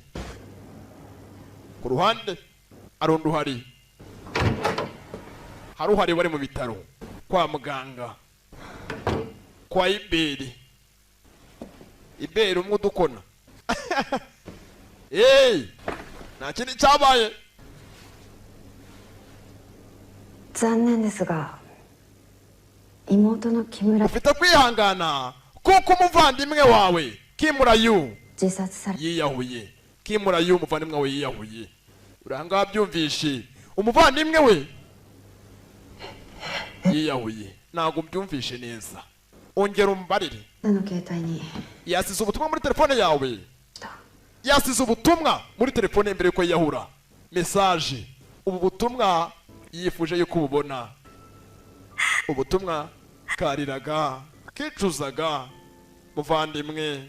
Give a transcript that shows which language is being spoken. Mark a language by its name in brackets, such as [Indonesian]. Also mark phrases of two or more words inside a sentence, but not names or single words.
[Kinyarwanda] Ku ruhande arundi uhari. Hari uhari wari mu bitaro kwa muganga kwa Iberi. Iberi umwe udukona. Nta kindi cyabaye. [Japanese] 残念ですが妹の木村 [Kinyarwanda] ufite kwihangana kuko umuvandimwe wawe Kimura yu [Japanese] 自殺され [Kinyarwanda] yiyahuye. Kimura yu umuvandimwe wawe yiyahuye. Uranga byumvishe umuvandimwe we yiyahuye. Ntabwo mbyumvishe neza. Ongera umbarire. [Japanese] の携帯に [Kinyarwanda] Yasize ubutumwa muri telefone yawe. Yasize ubutumwa muri telefone mbere yuko yiyahura. Message. Ubu butumwa yifuje yuko ububona. Ubutumwa kariraga kicuzaga muvandimwe.